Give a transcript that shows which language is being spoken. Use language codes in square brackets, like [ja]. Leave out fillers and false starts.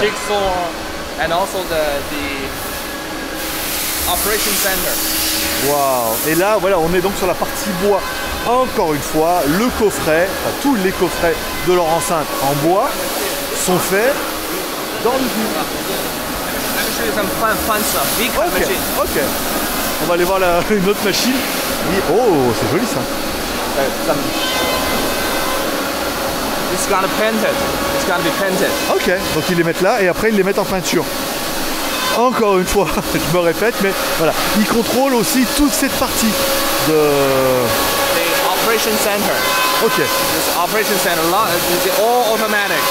[en] jigsaw, and also the operation center. Waouh. [fr] Et là, voilà, on est donc sur la partie bois. Encore une fois, le coffret, enfin, tous les coffrets de leur enceinte en bois sont faits dans l'usine. [en] Let me show you some fun stuff. Big machine. Ok. [fr] On va aller voir une autre machine. Oh, c'est joli ça. [en] It's gonna painted. It's gonna be painted. [fr] Ok, donc ils les mettent là et après ils les mettent en peinture. Encore une fois, je me répète, mais voilà, ils contrôlent aussi toute cette partie de... [en] The operation center. Ok, This operation center, it's all automatic.